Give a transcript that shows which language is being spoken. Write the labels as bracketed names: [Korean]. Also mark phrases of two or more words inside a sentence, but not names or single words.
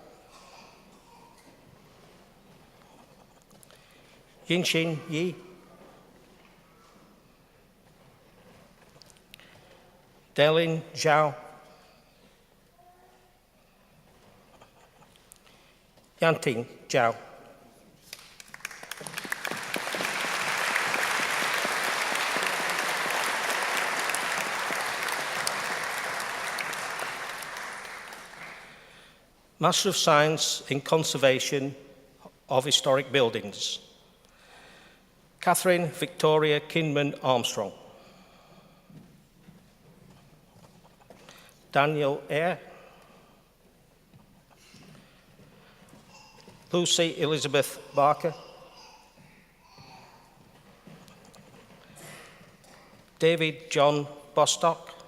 [English] Yinxin Yi. Delin Zhao. Yanting Zhao. Master of Science in Conservation of Historic Buildings. Catherine Victoria Kinman Armstrong. Daniel Eyre. Lucy Elizabeth Barker. David John Bostock.